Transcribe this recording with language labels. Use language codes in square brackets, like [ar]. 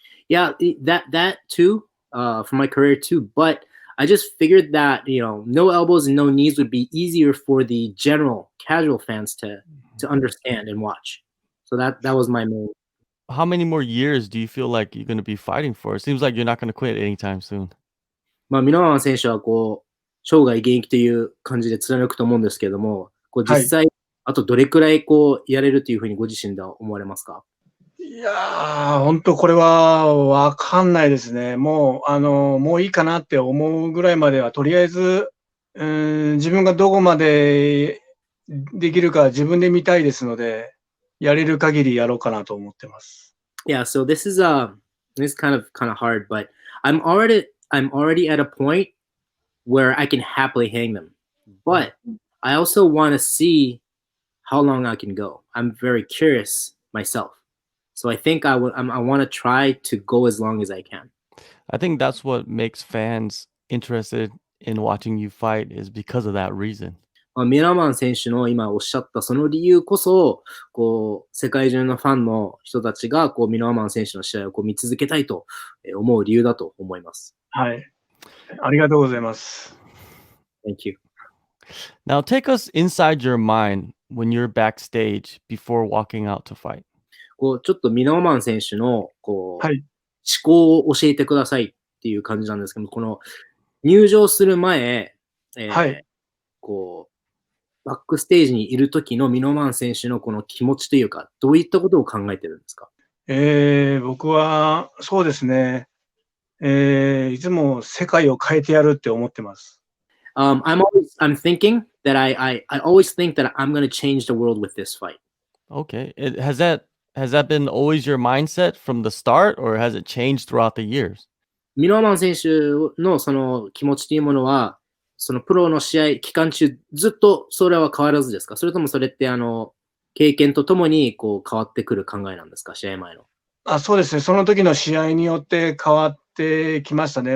[en] Yeah, that too, for my career too. But I just figured that no elbows and no knees would be easier for the general casual fans to understand and watch. So that was my main. How many more years do you feel like you're going to be fighting for? It seems like you're not going to quit anytime soon. [ja] ミノワマン選手は生涯現役という感じで貫くと思うんですけれども、はい。実際あとどれくらいやれるというふうにご自身では思われますか？いやー、ほんとこれはわかんないですね。もういいかなって思うぐらいまでは、とりあえず、自分がどこまでできるか自分で見たいですので、やれる限りやろうかなと思ってます。 [en] Yeah, so this is kind of hard, but I'm already at a point where I can happily hang them. But I also want to see how long I can go. I'm very curious myself. So I think I want to try to go as long as I can. I think that's what makes fans interested in watching you fight is because of that reason. [ja] ミラーマン選手の今おっしゃったその理由こそ、世界中のファンの人たちが、ミラーマン選手の試合を見続けたいと思う理由だと思います。はい。ありがとうございます。 [en] Thank you. Now take us inside your mind when you're backstage before walking out to fight. [ja] ちょっとミノワマン選手のはい。思考を教えてください。っていう感じなんですけど、この入場する前、はい。こう、バックステージにいる時のミノマン選手のこの気持ちというか、どういったことを考えてるんですか？僕は、そうですね。いつも世界を変えてやるって思ってます。 [en] I'm thinking that I always think that I'm going to change the world with this fight. Okay. Has that been always your mindset from the start, or has it changed throughout the years? [ja] ミノワマン選手のその気持ちというものは、そのプロの試合期間中、ずっとそれは変わらずですか？それともそれって経験とともにこう変わってくる考えなんですか？試合前の。そうですね。その時の試合によって変わってきましたね。